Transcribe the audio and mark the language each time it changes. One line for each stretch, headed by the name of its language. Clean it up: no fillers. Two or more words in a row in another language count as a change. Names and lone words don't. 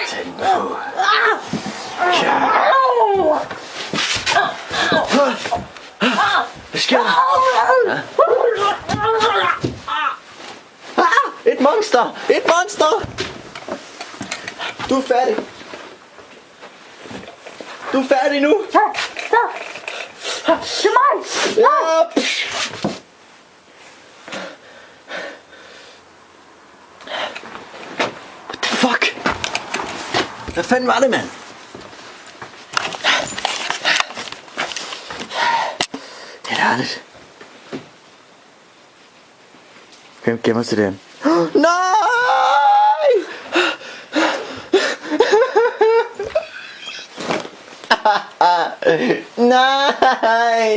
Danish: Tag den på. Hvad sker der? Et monster! Et monster! Du er færdig. Du er færdig nu. Til mig. Ja.
English: What the fuck?
Danish: Hvad fanden var det, mand? Helt ærligt. Hvem gemmer sig den? Nej! Nej!